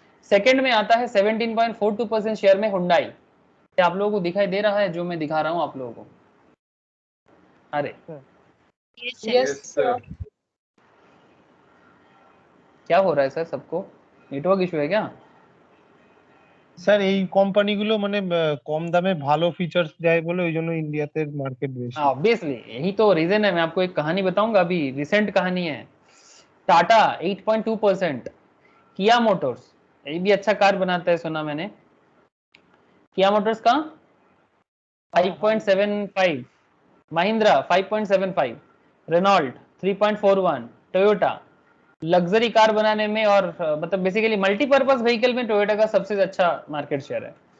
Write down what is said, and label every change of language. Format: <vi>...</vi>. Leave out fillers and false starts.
<hi>Second में आता है 17.42% शेयर में हुंडई। क्या आप लोगों को दिखाई दे रहा है जो मैं दिखा रहा हूं आप लोगों को? अरे</hi> <en>Yes, sir.</en> <hi>क्या हो रहा है सर, सबको नेटवर्क इशू है क्या?</hi> <bn>স্যার এই কোম্পানিগুলো মানে কম দামে ভালো ফিচার্স দেয় বলে ওই জন্য ইন্ডিয়াতে মার্কেট বেশি।</bn> <hi>ऑब्वियसली यही तो रीजन है। मैं आपको एक कहानी बताऊंगा, अभी रिसेंट कहानी है। टाटा 8.2%, किया मोटर्स, ये भी अच्छा कार बनाता है सुना मैंने, किया मोटर्स का 5.75, Mahindra 5.75, Renault 3.41, Toyota luxury car बनाने में और मतलब बेसिकली मल्टीपर्पज व्हीकल में टोयोटा का सबसे अच्छा मार्केट शेयर है।</hi>